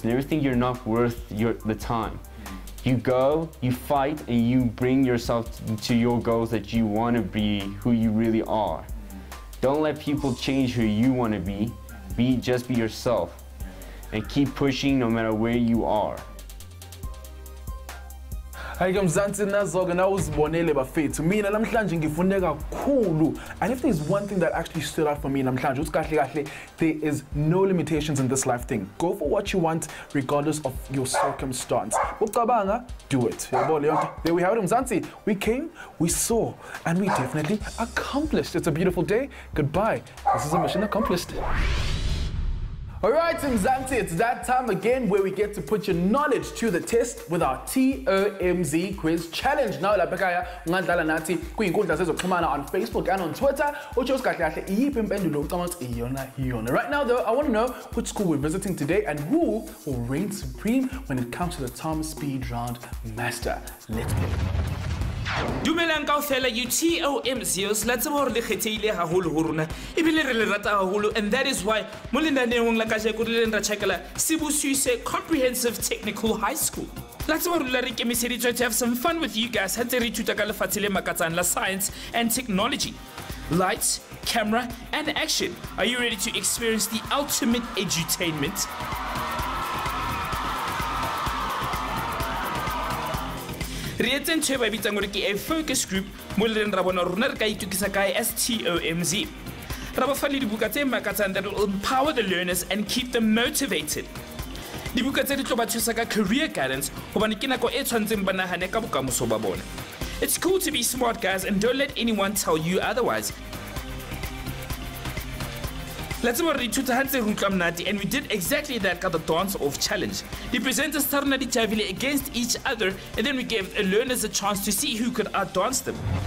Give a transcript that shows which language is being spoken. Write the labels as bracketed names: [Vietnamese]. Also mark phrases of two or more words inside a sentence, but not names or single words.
[English] Never think you're not worth the time. You go, you fight, and you bring yourself to your goals that you want to be who you really are. Don't let people change who you want to be. Just be yourself. And keep pushing no matter where you are. [Zulu] Hayi ke mzansi nazo-ke na uzibonele bafethu mina namhlanje ngifunde kakhulu, [English] and if there's one thing that actually stood out for me namhlanje [Zulu] ukuthi kahle kahle [English] there is no limitations in this life thing. Go for what you want regardless of your circumstance. Ucabanga, do it. There we have it mzansi. We came, we saw, and we definitely accomplished. It's a beautiful day. Goodbye. This is a mission accomplished. Alright Mzansi, it's that time again where we get to put your knowledge to the test with our TOMz quiz challenge. [Zulu] Now lapha ungadlala nathi kwinkundla zezokuxhumana [English] on Facebook and on Twitter. [Zulu] Uthi kahle kahle iyiphi impendulo ucabanga ukuthi iyona. [English] Right now though, I want to know which school we're visiting today and who will reign supreme when it comes to the TOMz Speed Round Master. Let's play. [Southern Sotho] Dumelang kaofela [English] you TOMzers, [Southern Sotho] la tseba hore le kgethehile haholo ho rona ebile re le rata haholo, [English] and that is why [Southern Sotho] mo lenaneng la kajeko le leng ra checkela Sibusise Comprehensive Technical High School. La tseba hore re ikemiseditswe [English] to have some fun with you guys [Southern Sotho] ha ntse re ithuta ka lefatshe le makatsang la [English] science and technology. Lights, camera, and action. Are you ready to experience the ultimate edutainment? [Southern Sotho] Re etse ntho e ba bitsang gore ke a [English] focus group [Southern Sotho] mo le reng ra bona rona re ka itukisa kae as TOMz. Ra ba fa le dibuka tse makatsang [English] that will empower the learners and keep them motivated. [Southern Sotho] Dibuka tse di tlo ba thusa ka [English] career guidance [Southern Sotho] hobane ke nako e tshwantseng ba nahane ka bokamoso ba bona. [English] It's cool to be smart guys, and don't let anyone tell you otherwise. Let's go and we did exactly that at the dance off challenge. The presenters started against each other, and then we gave the learners a chance to see who could outdance them.